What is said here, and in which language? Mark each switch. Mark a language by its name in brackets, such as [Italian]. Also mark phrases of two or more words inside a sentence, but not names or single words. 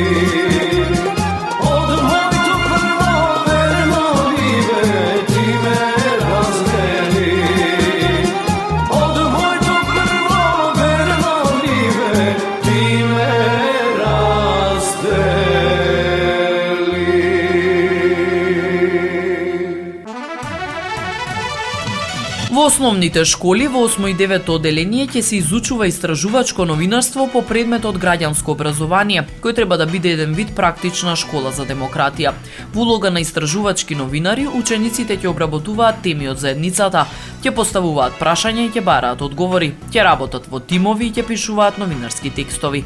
[Macedonian] Од мојег прво верно либе ти ме раздели. Од мојег прво верно либе ти ме раздели. Во основните школи во 8 и 9 одделение ќе се изучува истражувачко новинарство по предметот граѓанско образование, кој треба да биде еден вид практична школа за демократија. Во улога на истражувачки новинари, учениците ќе обработуваат теми од заедницата, ќе поставуваат прашања и ќе бараат одговори, ќе работат во тимови и ќе пишуваат новинарски текстови.